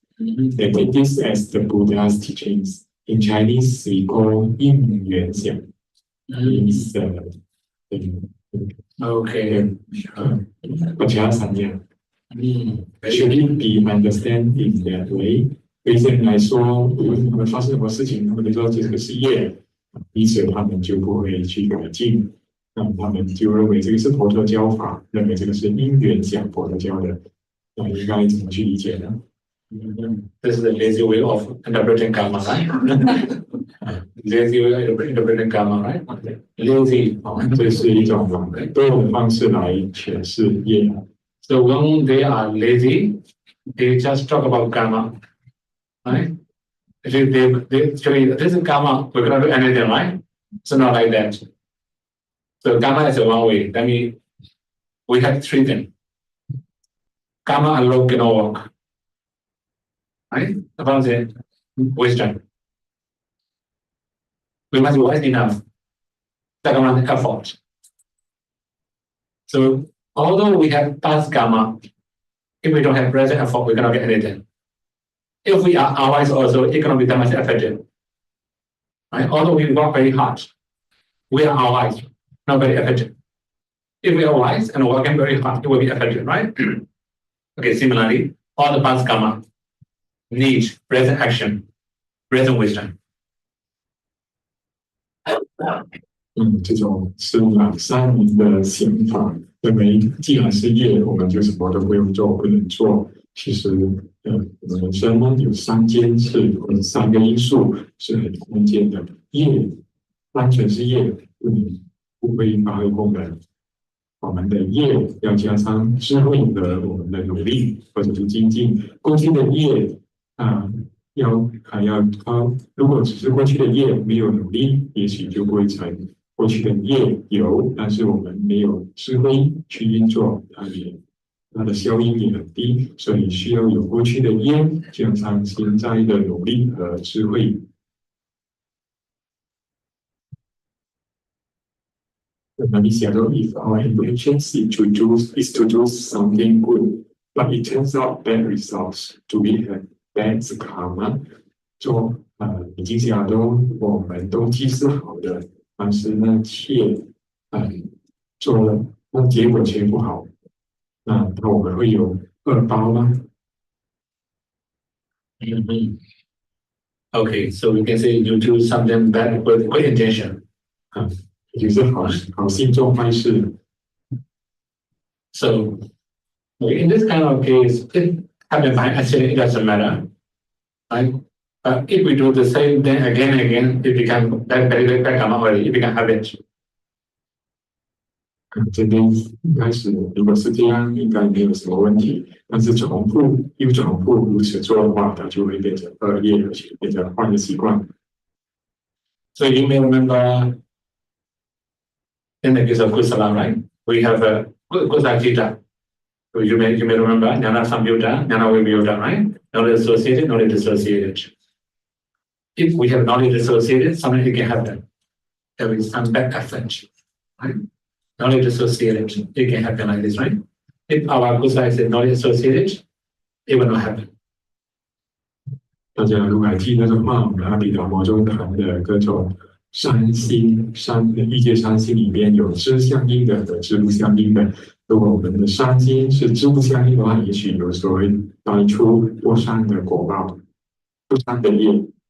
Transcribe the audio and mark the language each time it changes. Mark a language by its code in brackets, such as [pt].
[en] They take this as the Buddha's teachings. In Chinese, we call 因缘想. Means okay. ปัจฉาสัญญา Should it be understood in that way? [zh] 对这人来说，无论他们发生什么事情，他们都说这个是业，因此他们就不会去改进。那么他们就认为这个是佛陀教法，认为这个是因缘想佛陀教的那应该怎么去理解呢？ [en] This is a lazy way of interpreting karma, right? Lazy way of interpreting karma, right? Lazy. [zh] 这是一种懒惰的方式来诠释业。 [en] So when they are lazy, they just talk about karma, right? They actually, this is karma, we cannot do anything, right? So not like that. So karma is a one way. That means we have three things. Karma alone cannot work. Right? The first is wisdom. We must be wise enough. Second one is effort. So although we have past karma, if we don't have present effort, we cannot get anything. If we are wise also, it cannot be that much effective. Right? Although we work very hard, we are wise, not very effective. If we are wise and working very hard, it will be effective, right? Okay, similarly, all the past karma need present action, present wisdom. [zh] 这种是懒散的想法，认为既然是业，我们就什么都不用做，不能做。其实，我们人生呢有三件事或者三个因素是很关键的。业单纯是业，不会发挥功能。我们的业要加上智慧和我们的努力，或者是精进。过去的业还要靠，如果只是过去的业没有努力，也许就不会成。过去的业有，但是我们没有智慧去运作，它的效应也很低，所以需要有过去的业加上现在的努力和智慧。那你想说 [en] ，if our intention is to do something good, but it turns out bad results, do we have bad karma？ [zh] 做已经想到我们动机是好的，但是呢，却做了，那结果却不好，那我们会有恶报吗？ [en] Okay, so we can say you do something bad with good intention. [zh] 也就是好心做坏事。 [en] So in this kind of case, it happens by accident, it doesn't matter. Right? But if we do the same thing again and again, it becomes very bad karma already, it becomes habit. [zh] 这边一开始如果是这样，应该没有什么问题。但是重复如此做的话，它就会变成恶业，而且变成坏的习惯。 [en] So you may remember in the case of Kusala, right? We have a Kusala Jita. So you may remember Jnana Samyutta, Jnana Vimyutta, right? Knowledge associated, knowledge dissociated. If we have knowledge associated, something can happen. There is some bad effect, right? Knowledge associated, it can happen like this, right? If our Kusala is knowledge associated, it will not happen. [zh] 大家如果还记得的话，我们阿毗达摩中谈的各种善心、欲界善心里面有知相应的和知不相应的。如果我们的善心是知不相应的话，也许有时候会带出不善的果报、不善的业。